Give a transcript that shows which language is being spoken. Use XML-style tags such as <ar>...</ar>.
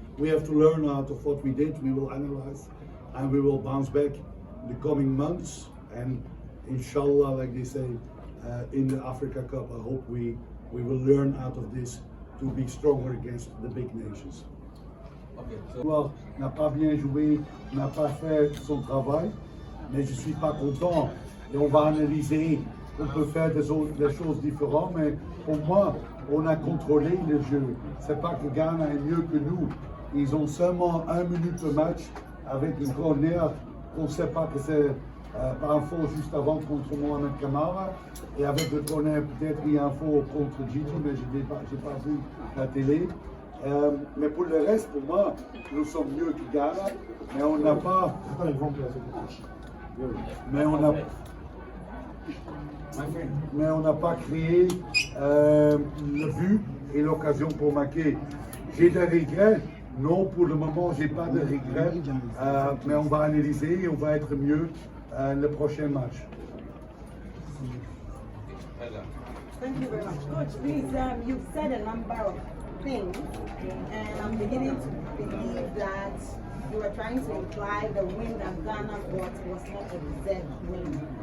<en>We have to learn out of what we did. We will analyze and we will bounce back in the coming months. And inshallah, like they say, in the Africa Cup, I hope we will learn out of this to be stronger against the big nations. Okay,</en> <fr>Le joueur n'a pas bien joué, n'a pas fait son travail, mais je ne suis pas content. Et on va analyser, on peut faire des choses différentes, mais pour moi, on a contrôlé le jeu. C'est pas que Ghana est mieux que nous. Ils ont seulement 1 minute de match avec une corner qu'on ne sait pas que Pas un faux juste avant contre Mohamed Kamara. Et avec le corner, peut-être il y a un faux contre Gigi, mais je n'ai pas vu la télé. Mais pour le reste, pour moi, nous sommes mieux que Ghana, mais on n'a pas. Mais on n'a pas créé le but et l'occasion pour marquer. J'ai des regrets. Non, pour le moment, j'ai pas de regrets. Mais on va analyser et on va être mieux le prochain match.</fr> <en>Thank you very much. Coach, please, you've said a number of things, and I'm beginning to believe that you were trying to imply the win that Ghana got was not a deserved win.</en>